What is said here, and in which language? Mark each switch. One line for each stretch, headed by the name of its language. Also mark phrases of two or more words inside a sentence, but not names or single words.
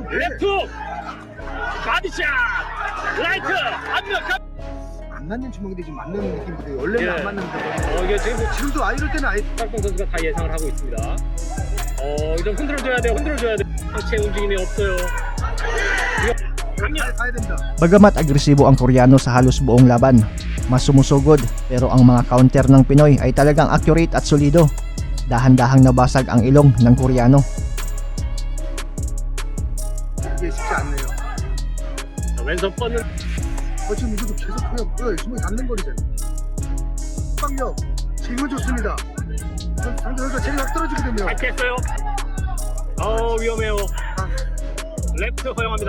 English: left body shot right
Korean: 완벽한 안 맞는 주먹인데 지금 맞는 느낌인데 원래는 예. 안 맞는데 이게 지금 지금도 이럴 때는 아예 박동 선수가 다 예상을 하고 있습니다. 좀 흔들어줘야 돼요. 흔들어줘야 돼. 상체 움직임이 없어요. 이거 갑니다. 가야 된다.
Filipino: Bagamat agresibo ang Koreano sa halos buong laban, mas sumusugod pero ang mga counter ng Pinoy ay talagang accurate at solido. Dahan-dahang nabasag ang ilong ng Koreano.
Korean: 이게 쉽지 않네요. 자, 왼손 뻗는 지금 이것도 계속 그냥 주먹이 닿는 거리잖아요. 빵력 지금은 좋습니다. 상대 선수가 체력이 확 떨어지게 되면 발했어요. 위험해요. 레프트 허용합니다.